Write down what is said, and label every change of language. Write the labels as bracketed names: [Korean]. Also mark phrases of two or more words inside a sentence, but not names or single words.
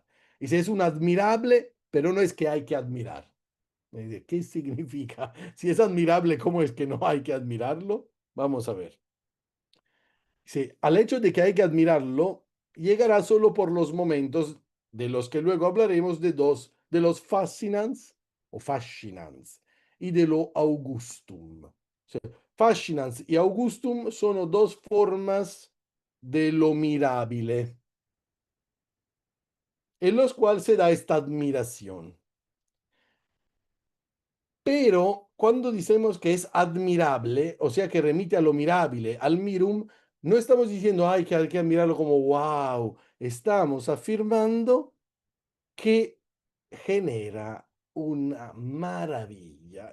[Spanish] Y si es un admirable, pero no es que hay que admirar. ¿Qué significa? Si es admirable, ¿cómo es que no hay que admirarlo? Vamos a ver. Sí, al hecho de que hay que admirarlo, llegará solo por los momentos de los que luego hablaremos de dos, de los fascinans o fascinans y de lo augustum. O sea, fascinans y augustum son dos formas de lo mirabile, en los cuales se da esta admiración. Pero cuando decimos que es admirable, o sea que remite a lo mirabile, al mirum, no estamos diciendo ay, que hay que admirarlo como wow, estamos afirmando que genera una maravilla.